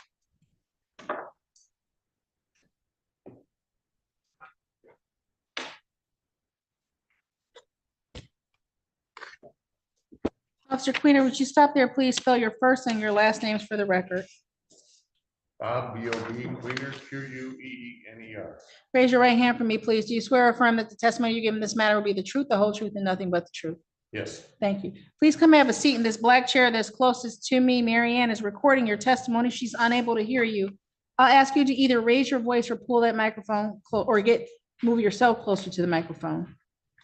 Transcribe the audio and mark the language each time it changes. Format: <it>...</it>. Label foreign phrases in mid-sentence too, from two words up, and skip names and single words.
<en>Officer Queener, would you stop there, please? Spell your first and your last names for the record. Bob, B-O-B, Queener, Q-U-E-E-N-E-R. Raise your right hand for me, please. Do you swear or affirm that the testimony you give in this matter will be the truth, the whole truth, and nothing but the truth? Yes. Thank you. Please come have a seat in this black chair that's closest to me. Mary Ann is recording your testimony. She's unable to hear you. I'll ask you to either raise your voice or pull that microphone or move yourself closer to the microphone.</en>